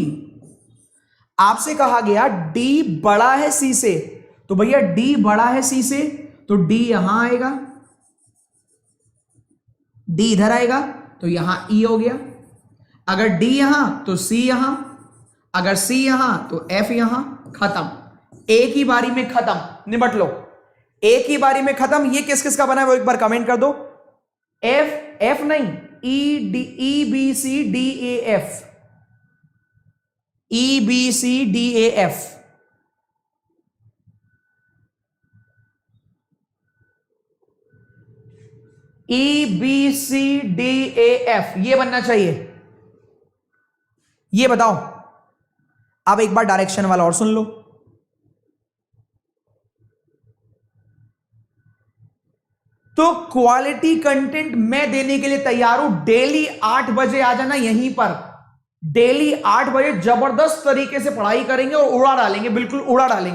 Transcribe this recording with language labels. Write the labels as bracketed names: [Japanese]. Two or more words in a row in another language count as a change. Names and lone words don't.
[Hindi] आपसे कहा गया D बड़ा है C से, तो भैया D बड़ा है C से, तो D यहां आएगा, D इधर आएगा, तो यहां E हो गया। अगर D यहां तो C यहां, अगर C यहां तो F यहां। खत्म, एक ही बारी में खत्म, निपट लो, एक ही बारी में खत्म। ये किस किस का बना है वो एक बार कमेंट कर दो। F नहीं, E B C D A F, E B C D A F। E B C D A F ये बनना चाहिए। ये बताओ, अब एक बार डायरेक्शन वाला और सुन लो। तो [English] quality content [Hindi] मैं देने के लिए तैयार हूं। डेली 8 बजे आ जाना यहीं पर, डेली 8 बजे जबरदस्त तरीके से पढ़ाई करेंगे और उड़ा डालेंगे, बिल्कुल उड़ा डालेंगे।